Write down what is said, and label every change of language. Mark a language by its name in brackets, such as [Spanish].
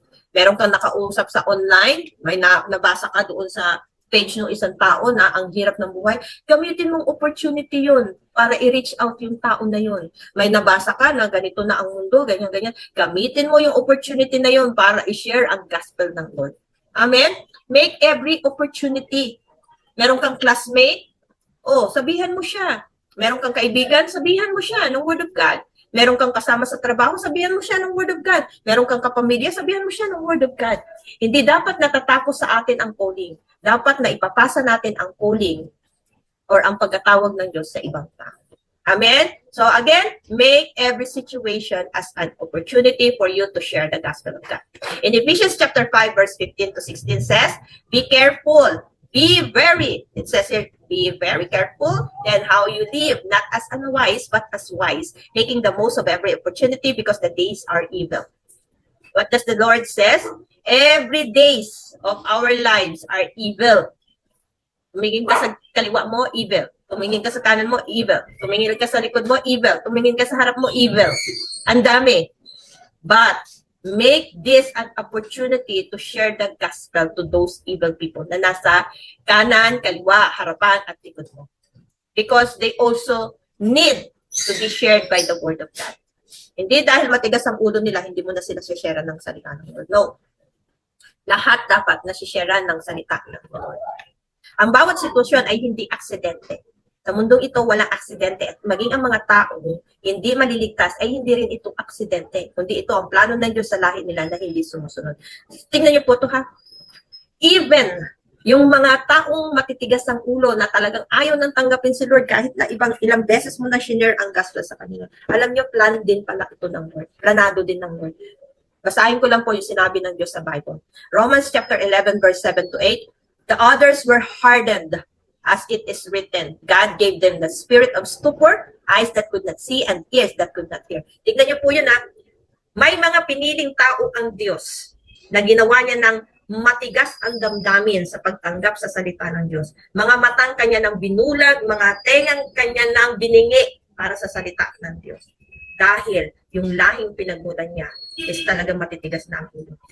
[Filipino] Meron kang nakausap sa online, may nabasa ka doon sa page ng isang tao na ang hirap ng buhay, gamitin mong opportunity yun para i-reach out yung tao na yun. May nabasa ka na ganito na ang mundo, ganyan-ganyan. Gamitin mo yung opportunity na yun para i-share ang gospel ng Lord. Amen? [English] Make every opportunity. [Filipino] Meron kang classmate, sabihan mo siya. Meron kang kaibigan, sabihan mo siya ng Word of God. Meron kang kasama sa trabaho, sabihan mo siya ng Word of God. Meron kang kapamilya, sabihan mo siya ng Word of God. Hindi dapat natatapos sa atin ang calling. Dapat na ipapasa natin ang calling or ang pagkatawag ng Diyos sa ibang tao. Amen? [English] So again, make every situation as an opportunity for you to share the gospel of God. In Ephesians chapter 5, verse 15 to 16 says, be careful it says here, be very careful and how you live, not as unwise, but as wise, making the most of every opportunity because the days are evil. What does the Lord says? Every days of our lives are evil. [Filipino] Tumingin ka sa kaliwa mo, evil. Tumingin ka sa kanan mo, evil. Tumingin ka sa likod mo, evil. Tumingin ka sa harap mo, evil. Ang dami. [English] But make this an opportunity to share the gospel to those evil people [Filipino] na nasa kanan, kaliwa, harapan, at likod mo. [English] Because they also need to be shared by the word of God. [Filipino] Hindi dahil matigas ang ulo nila, hindi mo na sila share ng salita ng Lord. No. Lahat dapat na share ng salita ng Lord. Ang bawat sitwasyon ay hindi aksidente. Sa mundong ito, walang aksidente. At maging ang mga tao hindi maliligtas, ay hindi rin ito aksidente. Kundi ito ang plano ng Diyos sa lahi nila na hindi sumusunod. Tingnan niyo po ito ha. Even yung mga taong matitigas ang ulo na talagang ayaw nang tanggapin si Lord kahit na ilang beses mo na shinare ang gospel sa kanila. Alam niyo, plan din pala ito ng Lord. Planado din ng Lord. Basahin ko lang po yung sinabi ng Diyos sa Bible. [English] Romans chapter 11 verse 7 to 8. The others were hardened, as it is written. God gave them the spirit of stupor, eyes that could not see, and ears that could not hear. [Filipino] Tignan niyo po yun ha. May mga piniling tao ang Diyos na ginawa niya ng matigas ang damdamin sa pagtanggap sa salita ng Diyos. Mga matang kanya ng binulag, mga tengang kanya ng biningi para sa salita ng Diyos. Dahil yung lahing pinagmutan niya is talagang matitigas na ang ulo.